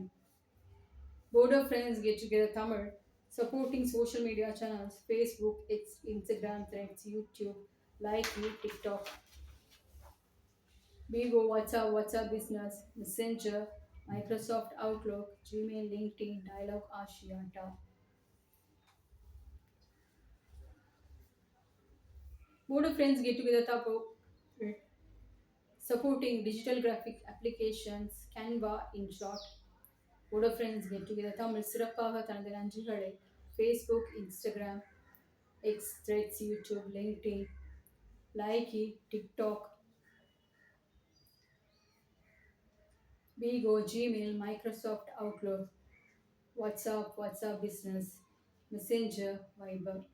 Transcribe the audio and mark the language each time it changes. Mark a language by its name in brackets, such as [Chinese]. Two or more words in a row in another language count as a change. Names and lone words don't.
[English] Board of Friends get together. Tamil supporting social media channels, Facebook, Instagram, Threads, YouTube, Likee, TikTok, Bigo, WhatsApp Business, Messenger, Microsoft Outlook, Gmail, LinkedIn, Dialog, Ashiata. Board of Friends get together supporting digital graphic applications, Canva, in short. Board of Friends get together [Tamil] தமிழ் சிறப்பாக தனது நன்றிகளை Facebook, Instagram, X, Threads, YouTube, LinkedIn, Likee, TikTok, Bigo, Gmail, Microsoft Outlook, WhatsApp Business, Messenger, Viber.